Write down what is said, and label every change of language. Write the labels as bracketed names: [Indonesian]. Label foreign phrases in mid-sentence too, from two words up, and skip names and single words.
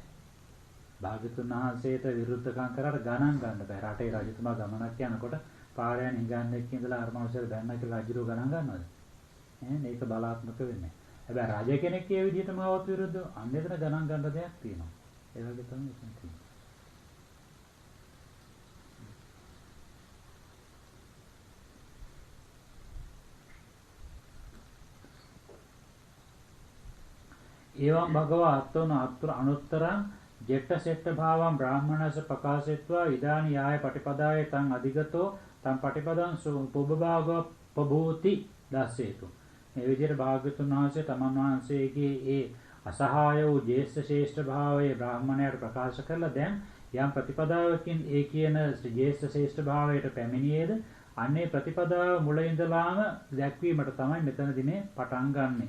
[Sinhala] භාග්‍යතුන් වහන්සේට විරුද්ධකම් කරාට ගණන් ගන්න බෑ. රටේ රජතුමා ගමනක් යනකොට පාරයන් හිඟන්නේක ඉඳලා අරමංශයට බැන්න කියලා රජුරෝ ගණන් ගන්නවද? මේක බලාත්මක වෙන්නේ. හැබැයි රජ කෙනෙක් ඒ විදිහටම આવත් විරුද්ධ අන්නෙතන ගණන් ගන්න දෙයක් තියෙනවා. ඒ වගේ තමයි ඒක තියෙන්නේ. [Pali] එවං භගවා අත්තෝන අනුත්තරං ජෙට්ට සෙට්ට භාවං බ්‍රාහ්මණස ප්‍රකාශෙත්වා ඉදානි යාය පටිපදාය තං අධිගතෝ තං පටිපදං පුබ්බභාග පභූති දස්සේතු. [Sinhala] මේ විදිහට භාග්‍යතුන් වහන්සේ තමන් වහන්සේගේ ඒ අසහාය වූ ජේෂ්ඨ ශ්‍රේෂ්ඨ භාවයේ බ්‍රාහ්මණයට ප්‍රකාශ කරලා දැන් යම් ප්‍රතිපදාවකින් ඒ කියන ජේෂ්ඨ ශ්‍රේෂ්ඨ භාවයට පැමිණියේද අන්නේ ප්‍රතිපදාව මුල ඉඳලාම දැක්වීමට තමයි මෙතනදී මේ පටන් ගන්නෙ.